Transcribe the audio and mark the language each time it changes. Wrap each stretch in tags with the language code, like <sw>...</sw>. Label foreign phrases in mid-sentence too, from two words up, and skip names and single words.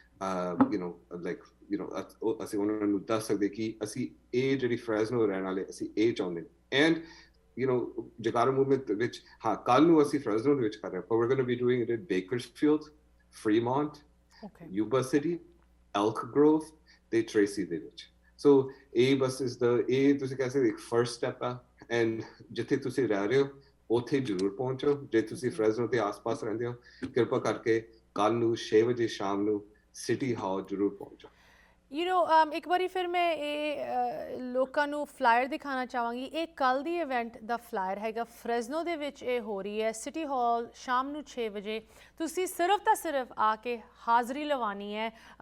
<pa>ਅਸੀਂ ਉਹਨਾਂ ਨੂੰ ਦੱਸ ਸਕਦੇ ਕਿ ਅਸੀਂ ਇਹ ਜਿਹੜੀ ਫਰੈਜ਼ਨੋ ਰਹਿਣ ਵਾਲੇ ਅਸੀਂ ਇਹ ਚਾਹੁੰਦੇ ਨੇ</pa> <en>and Jakara movement which</en> <pa>ਕੱਲ ਨੂੰ ਅਸੀਂ Fresno ਦੇ ਵਿੱਚ ਕਰ ਰਹੇ ਹਾਂ</pa> <en>but we're going to be doing it in Bakersfield, Fremont, Yuba City, Elk Grove</en> <pa>ਤੇ Tracy ਦੇ ਵਿੱਚ so ਇਹ ਬਸ</pa> <en>is the</en> <pa>ਇਹ ਤੁਸੀਂ ਕਹਿ ਸਕਦੇ ਇੱਕ</pa> <en>first step</en> <pa>ਆ and ਜਿੱਥੇ ਤੁਸੀਂ ਰਹਿ ਰਹੇ ਹੋ ਉੱਥੇ ਜ਼ਰੂਰ ਪਹੁੰਚੋ ਜੇ ਤੁਸੀਂ Fresno ਦੇ ਆਸ-ਪਾਸ ਰਹਿੰਦੇ ਹੋ ਕਿਰਪਾ ਕਰਕੇ ਕੱਲ ਨੂੰ 6 ਵਜੇ ਸ਼ਾਮ ਨੂੰ ਸਿਟੀ ਹਾਲ ਜ਼ਰੂਰ ਪਹੁੰਚੋ ਇੱਕ ਵਾਰੀ ਫਿਰ ਮੈਂ ਇਹ ਲੋਕਾਂ ਨੂੰ ਫਲਾਇਰ ਦਿਖਾਉਣਾ ਚਾਹਾਂਗੀ ਇਹ ਕੱਲ੍ਹ ਦੀ ਇਵੈਂਟ ਦਾ ਫਲਾਇਰ ਹੈਗਾ ਫਰੈਜ਼ਨੋ ਦੇ ਵਿੱਚ ਇਹ ਹੋ ਰਹੀ ਹੈ ਸਿਟੀ ਹਾਲ ਸ਼ਾਮ ਨੂੰ 6 ਵਜੇ ਤੁਸੀਂ ਸਿਰਫ ਤਾਂ ਸਿਰਫ ਆ ਕੇ ਹਾਜ਼ਰੀ ਲਵਾਉਣੀ ਹੈ</pa>